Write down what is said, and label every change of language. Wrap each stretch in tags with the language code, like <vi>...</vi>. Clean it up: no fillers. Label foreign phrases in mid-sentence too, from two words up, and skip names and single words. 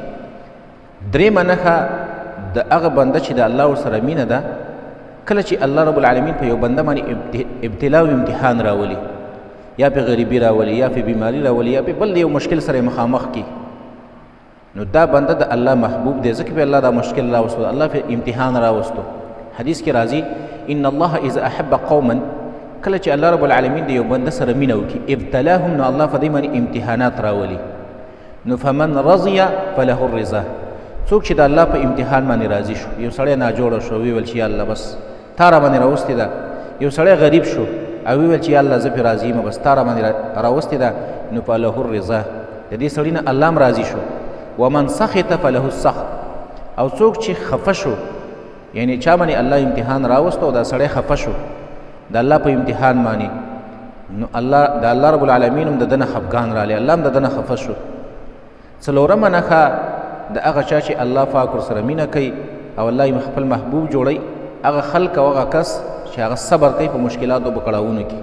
<ps>درېیمه نښه د هغه بنده چې د الله ورسره مینه ده، کله چې</ps> <ar>الله رب العالمین</ar> <ps>په یو بنده باندې ابتلا او امتحان راولي، یا په غریبي راولي، یا په بیماري راولي، یا په بل یو مشکل سره مخامخ کی، نو دا بنده د الله محبوب دی، ځکه په الله دا مشکل راوستو، الله په امتحان راوستو. حدیث کې راځي</ps> <ar>ان الله اذا احب قوما،</ar> <ps>کله چې</ps> <ar>الله رب العالمین</ar> <ps>د یو بنده سره مینه وکړي، ابتلاهم، نو الله په دې باندې امتحانات راولي.</ps> <ar>نو فمن رضي فله الرضا،</ar> <ps>څوک چې د الله په امتحان باندې راضي شو، یو سړی ناجوړه شو ویل چې</ps> <ar>یا الله</ar> <ps>بس تا را باندې راوستې ده، یو سړی غریب شو او ویل چې</ps> <ar>یا الله</ar> <ps>زه پرې راضي یم بس تا را باندې راوستې ده، نو</ps> <ar>فله الرضا،</ar> <ps>د دې سړي نه الله هم راضي شو.</ps> <ar>ومن سخط فله السخط،</ar> <ps>او څوک چې خفه شو، یعنی چا باندې الله امتحان راوستو دا سړی خفه شو د الله په امتحان باندې، نو</ps> <ar>الله رب العالمین</ar> <ps>هم د ده نه خفګان رالی، الله هم د ده نه خفه شو. څلورمه نښه د هغه چا چې الله پاک ورسره مینه کوي او الله یې خپل محبوب جوړوي، هغه خلک او هغه کس چې هغه صبر کوي په مشکلاتو په کړاوونو کې.</ps>